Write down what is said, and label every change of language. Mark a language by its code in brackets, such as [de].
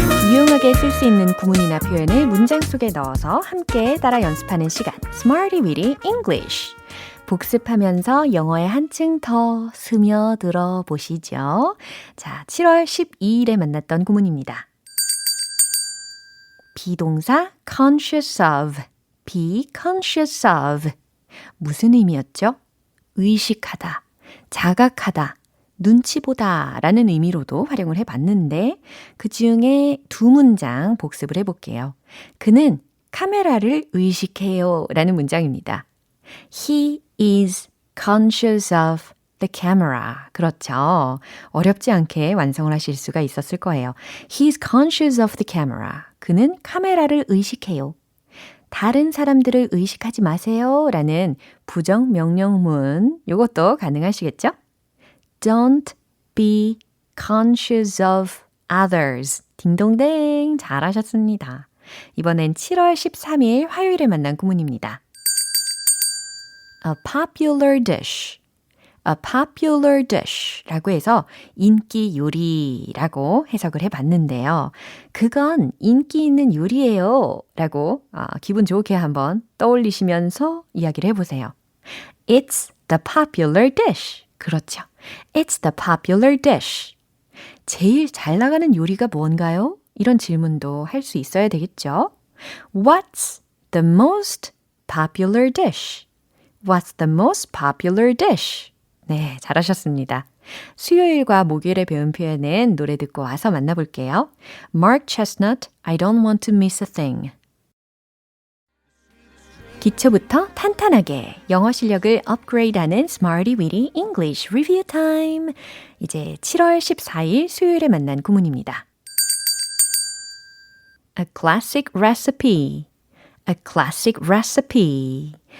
[ko] 유용하게 쓸 수 있는 구문이나 표현을 문장 속에 넣어서 함께 따라 연습하는 시간 Smarty Weedy English. 복습하면서 영어에 한층 더 스며들어 보시죠. 자, 7월 12일에 만났던 구문입니다. [en] 비동사 conscious of, be conscious of. [ko] 무슨 의미였죠? 의식하다, 자각하다, 눈치 보다 라는 의미로도 활용을 해봤는데 그 중에 두 문장 복습을 해볼게요. 그는 카메라를 의식해요 라는 문장입니다. [en] He is conscious of the camera. [ko] 그렇죠. 어렵지 않게 완성을 하실 수가 있었을 거예요. [en] He is conscious of the camera. [ko] 그는 카메라를 의식해요. 다른 사람들을 의식하지 마세요 라는 부정 명령문 이것도 가능하시겠죠? [en] Don't be conscious of others. [ko] 딩동댕 잘하셨습니다. 이번엔 7월 13일 화요일에 만난 구문입니다. [en] A popular dish. A popular dish [ko] 라고 해서 인기 요리라고 해석을 해봤는데요. 그건 인기 있는 요리예요 라고 기분 좋게 한번 떠올리시면서 이야기를 해보세요. [en] It's the popular dish. [ko] 그렇죠. [en] It's the popular dish. [ko] 제일 잘 나가는 요리가 뭔가요? 이런 질문도 할 수 있어야 되겠죠. [en] What's the most popular dish? What's the most popular dish? [ko] 네, 잘하셨습니다. 수요일과 목요일에 배운 표현은 노래 듣고 와서 만나볼게요. [en] Mark Chestnut, I don't want to miss a thing. [ko] 기초부터 탄탄하게 영어 실력을 업그레이드하는 Smarty Weedy English Review Time. 이제 7월 14일 수요일에 만난 구문입니다. [en] A classic recipe. A classic recipe.